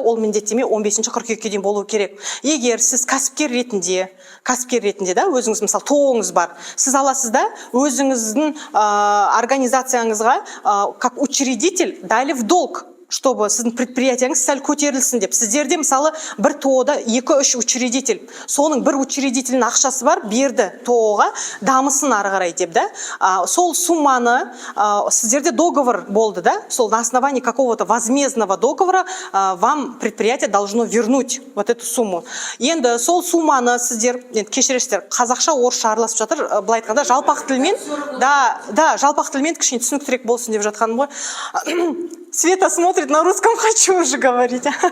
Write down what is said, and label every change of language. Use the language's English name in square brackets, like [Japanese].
[Kazakh] Ол міндеттеме 15 қыркүйекке дейін болуы керек. Егер сіз кәсіпкер ретінде, да, өзіңіз мысалы тоғыңыз бар, сіз аласыз да, өзіңіздің организацияңызға [Russian] как учредитель дали в долг, чтобы [Kazakh] сіздің предприятияңыз сәл көтерілсін деп. Сіздерде мысалы бір тоғыда 2-3 учредитель, соның бір учредительдің ақшасы бар, берді тоғыға, дамысын ары қарай деп, да. Сол сумманы, сіздерде договор болды, да, сол [Russian] на основании какого-то возмездного договора вам предприятие должно вернуть вот эту сумму. [Kazakh] Енді сол сумманы сіздер, кешіресіздер, қазақша, орысша араласып жатыр, былай айтқанда жалпақ тілмен, да, жалпақ тілмен кішкене түсініктірек болсын деп жатқаным ғой. [Russian] Света смотрит на русском, хочу уже говорить.